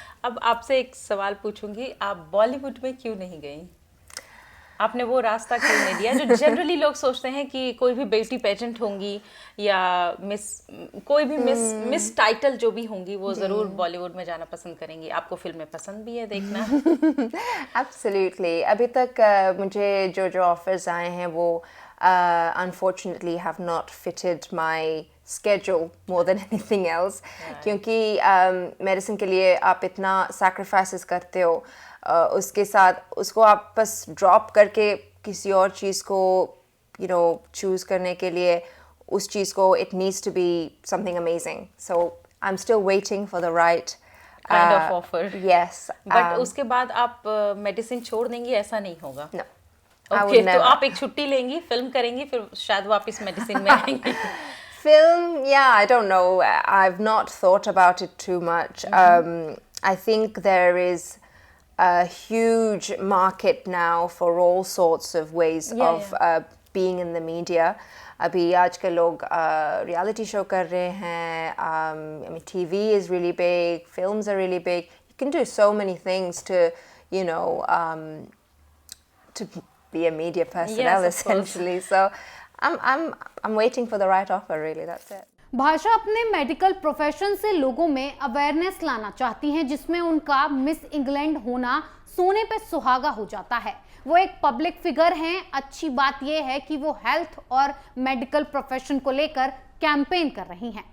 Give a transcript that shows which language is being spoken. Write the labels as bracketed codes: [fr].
[hi] अब आपसे एक सवाल पूछूंगी, आप बॉलीवुड में क्यों नहीं गई? आपने वो रास्ता क्यों नहीं दिया जो जनरली लोग सोचते हैं कि कोई भी ब्यूटी पेजेंट होंगी या कोई भी मिस टाइटल जो भी होंगी वो ज़रूर बॉलीवुड में जाना पसंद करेंगी। आपको फिल्में पसंद भी है देखना? [en] Absolutely। [hi] अभी तक मुझे जो ऑफर्स आए हैं वो [en] unfortunately have not fitted my schedule more than anything else। [hi] क्योंकि मेडिसिन के लिए आप इतना sacrifices करते हो, उसके साथ उसको आप बस ड्रॉप करके किसी और चीज़ को चूज़ करने के लिए उस चीज़ को [en] it needs to be something amazing। So I'm still waiting for the right kind of offer। Yes। But [hi] उसके बाद आप मेडिसिन छोड़ देंगी ऐसा नहीं होगा? [en] No। [hi] Okay, तो आप एक छुट्टी लेंगी, फिल्म करेंगी, फिर शायद वापस मेडिसिन में आएंगी। [en] Film, I don't know। I've not thought about it too much। I think there is a huge market now for all sorts of ways of being in the media. [hi] अभी आजकल लोग reality show कर रहे हैं. [en] I mean, TV is really big, films are really big. You can do so many things to, you know, to be a media personnel, Yes, of course. essentially. So I'm waiting for the right offer, really. That's it. [hi] भाषा अपने medical profession से लोगों में awareness लाना चाहती हैं, जिसमें उनका मिस इंग्लैंड होना सोने पे सुहागा हो जाता है। वो एक पब्लिक फिगर हैं। अच्छी बात यह है कि वो हेल्थ और मेडिकल प्रोफेशन को लेकर कैंपेन कर रही हैं।